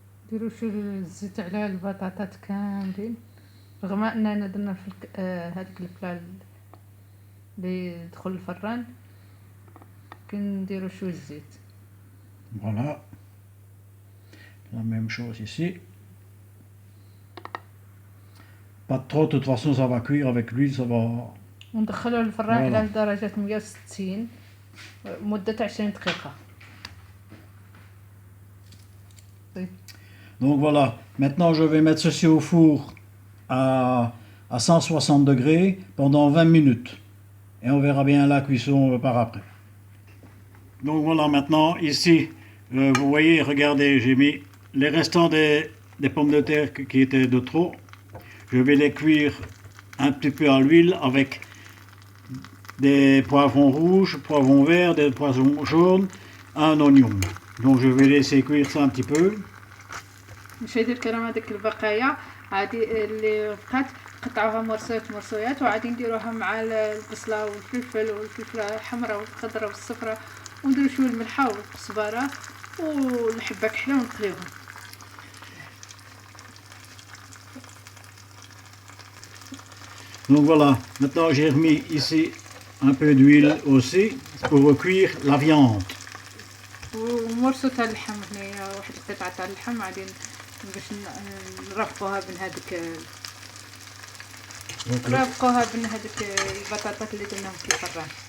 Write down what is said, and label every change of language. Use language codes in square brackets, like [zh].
[ar] ديروا شويه الزيت على البطاطات كاملين رغم اننا درنا في هذيك البلا اللي يدخل الفران كنديروا شويه الزيت. [fr] Voilà. La même chose ici. Pas trop, de toute façon ça va cuire avec l'huile, ça va. [ar] وندخلوه للفران على درجة 160 مدة 20 دقيقة. [fr] Donc voilà, maintenant je vais mettre ceci au four à 160 degrés pendant 20 minutes. Et on verra bien la cuisson par après. Donc voilà, maintenant ici, vous voyez, regardez, j'ai mis les restants des pommes de terre qui étaient de trop. Je vais les cuire un petit peu à l'huile avec des poivrons rouges, poivrons verts, des poivrons jaunes, un oignon. Donc je vais laisser cuire ça un petit peu. [ar] مشاهدي الكرام هذيك البقايا عادي اللي بقات قطعوها مرصويات وعادي نديروها مع البصله والفلفل والفلفله الحمراء والخضراء والصفراء ونديرو شويه الملحه والكزبره والحبه كحله ونقليوهم. [fr] Donc voilà, maintenant j'ai remis ici un peu d'huile aussi pour cuire la viande. [ar] ومرصو تاع اللحم هنايا واحد القطعه تاع اللحم عادي باش نرفقوها بين هذيك نرفقوها بين هذيك البطاطات اللي درناهم في الفران.